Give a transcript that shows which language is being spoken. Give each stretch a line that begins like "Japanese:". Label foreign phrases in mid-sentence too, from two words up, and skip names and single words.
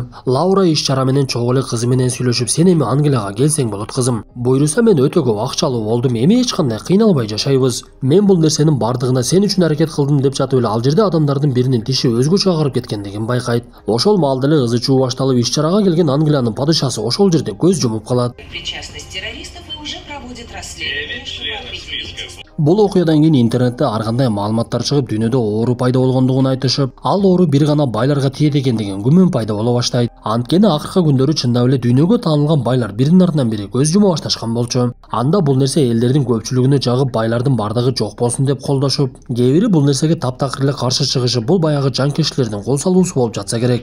Kyrgyz: Лаура иш-чара менен чогуу эле кызы менен сүйлөшүп, сен эми Англияга келсең болот кызым. Буйруса мен өтө көп акчалуу болдум, эми эч кандай кыйналбай жашайбыз. Мен бул нерсенин бардыгына сен үчүн аракет кылдым деп жатып эле ал жерде адамдардын биринин тиши өзгөчө агарып кеткендигин байкайт. Ошол маалда эле ызы чуу башталып, иш-чарага келген Англиянын падышасы ошол жерде көз жумуп калат.
Russian: Причастность террористов и уже проводит расследование, чтобы определить.
Kyrgyz: Бул окуядан кийин интернетте ар кандай маалыматтар чыгып, дүйнөдө оору пайда болгондугун айтышып, ал оору бир гана байларга тиет экендигин күмөн пайда боло баштайт. Анткени акыркы күндөрү чындап эле дүйнөгө таанылган байлар биринин артынан бири көз жума башташкан болчу. Анда бул нерсе элдердин көпчүлүгүнө жагып, байлардын бардыгы жок болсун деп колдошуп, кээ бири бул нерсеге таптакыр эле каршы чыгышып, бул баягы жанкештилердин кол салуусу болуп жатса керек.